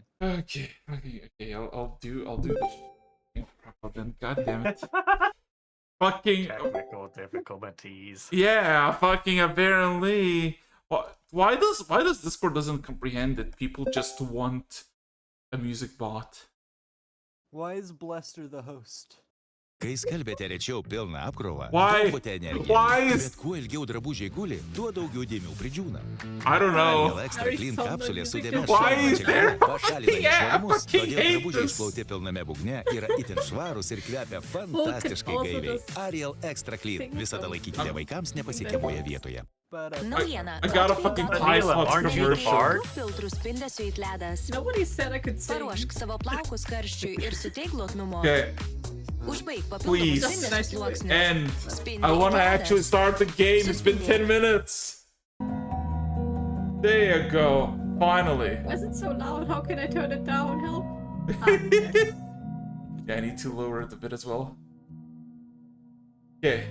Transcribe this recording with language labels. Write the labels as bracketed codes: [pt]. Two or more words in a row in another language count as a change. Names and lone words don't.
[en] Okay. I'll do the proper then. God damn it. Fucking Technical difficulties. yeah. Fucking apparently. Why does Discord doesn't comprehend that people just want a music bot? Why is Blester the host? [lt] Kai skalbėte rečiau pilną apkrovą, [en] Why? [lt] taupate energiją. [en] Why is- [lt] Bet kuo ilgiau drabužiai guli, tuo daugiau dėmių pridžiūna. [en] I don't know. [lt] Ariel Extra Clean kapsulė su dėmės [en] Why is there [lt] pašalina [en] Yeah, I [lt] nešvarumus, [en] fucking [lt] todėl [en] hate [lt] drabužiai [en] this. [lt] išplauti pilname būgne yra itin švarūs ir kvepia fantastiškai [en] also [lt] gaiviai. [en] does [lt] Ariel Extra Clean. [en] sing [lt] Visada [en] song. [lt] laikykite vaikams nepasiekiamoje vietoje. [en] But [lt] Naujiena. [en] I got a fucking Tide [lt] Vanilla, [en] Pods aren't you the commercial. bard? [lt] Filtrų spindesiu it ledas. [en] Nobody said I could sing. [lt] Paruošk savo plaukus karščiui ir suteik glotnumo. [en] Okay, [lt] Užbaig [en] Please. [lt] papildomus spindesių sluoksnius. [en] and [lt] Spindi [en] I want to [lt] it [en] actually [lt] ledas. [en] start the game. It's been 10 minutes. There you go. Finally. Why is it so loud? How can I turn it down? Help. There. Yeah, I need to lower it a bit as well. Okay.